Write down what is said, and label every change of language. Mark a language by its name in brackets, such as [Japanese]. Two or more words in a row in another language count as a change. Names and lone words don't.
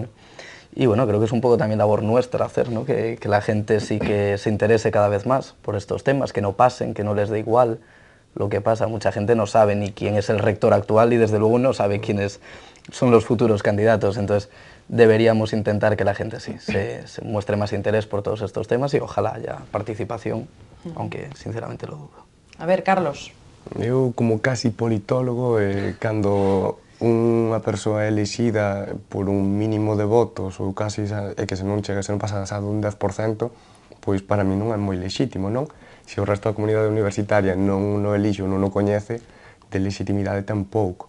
[Spanish] Y bueno, creo que es un poco también labor nuestra hacer, ¿no? Que la gente sí que se interese cada vez más por estos temas, que no pasen, que no les dé igual lo que pasa. Mucha gente no sabe ni quién es el rector actual y desde luego no sabe quiénes son los futuros candidatos, entonces deberíamos intentar que la gente sí se muestre más interés por todos estos temas y ojalá haya participación, aunque sinceramente lo dudo. A ver, Carlos. [Galician] Eu, como casi politólogo, cando unha persoa é elixida por un mínimo de votos ou casi que se non chega, se non pasa dun 10%, pois para mí non é moi lexítimo, non? Se o resto da comunidade universitaria non o elixe ou non o coñece, de legitimidade tampouco.